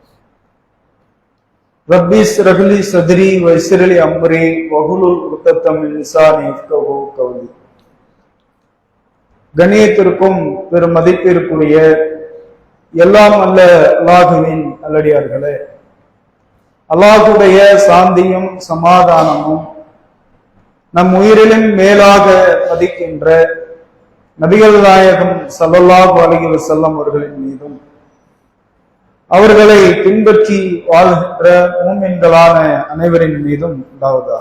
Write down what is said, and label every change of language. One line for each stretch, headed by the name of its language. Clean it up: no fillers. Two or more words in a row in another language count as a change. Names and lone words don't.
Arabic: ربي اشرح لي صدري ويسر لي أمري واحلل عقدة من لساني يفقهوا قولي.
Tamil: கண்ணியத்திற்கும் பெரும் மதிப்பிற்குரிய எல்லாம் அல்ல அல்லாஹுவின் நல்லடியார்களே, அல்லாஹுடைய சாந்தியும் சமாதானமும் நம் உயிரிலும் மேலாக மதிக்கின்ற நபிகள் நாயகம்
Arabic: صلى الله عليه وسلم
Tamil: அவர்களின் மீதும் அவர்களை பின்பற்றி வாழ்கின்ற மூமின்களான அனைவரின் மீதும் உண்டாவதாக.